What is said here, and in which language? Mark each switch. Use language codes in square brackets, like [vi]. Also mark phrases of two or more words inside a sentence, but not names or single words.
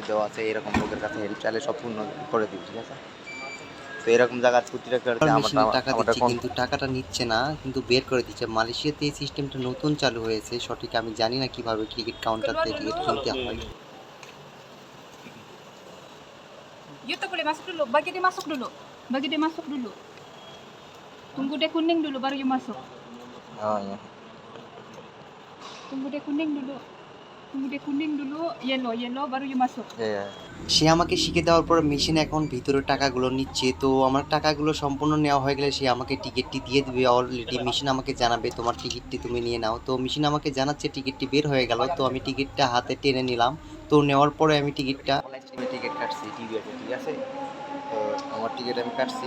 [bn] দেওয়া আছে, এরকম লোকের কাছে হেল্প চাইলে সব পূর্ণ করে দিই, ঠিক আছে? তো এরকম জায়গায় স্কুটিটা করতে মেশিনে টাকা আমারটা দিচ্ছে কোন কিন্তু টাকাটা নিচ্ছে না, কিন্তু বের করে দিচ্ছে। মালয়েশিয়াতে এই সিস্টেমটা নতুন চালু হয়েছে, সঠিক আমি জানি না কিভাবে টিকিট কাউন্টার Keluar থেকে dulu. টিকিট কিনতে হয়। [ms] You tak boleh masuk dulu. Bagi dia masuk dulu. Bagi dia masuk dulu. Tunggu dia kuning dulu baru you masuk. Oh iya. Tunggu dia kuning dulu. Tunggu dia kuning dulu. Yellow baru you masuk. Iya. [bn] সে আমাকে শিখে দেওয়ার পর মেশিন এখন ভিতরে টাকাগুলো নিচ্ছে। তো আমার টাকাগুলো সম্পূর্ণ নেওয়া হয়ে গেলে সে আমাকে টিকিটটি দিয়ে দিবে। অলরেডি মেশিন আমাকে জানাবে তোমার টিকিটটি তুমি নিয়ে নাও। তো মেশিন আমাকে জানাচ্ছে টিকিটটি বের হয়ে গেল। তো আমি টিকিটটা হাতে টেনে নিলাম। তো নেওয়ার পরে আমি টিকিটটা আমি টিকিট কাটছি টিভিএতে, ঠিক আছে? তো আমার টিকিট আমি কাটছি।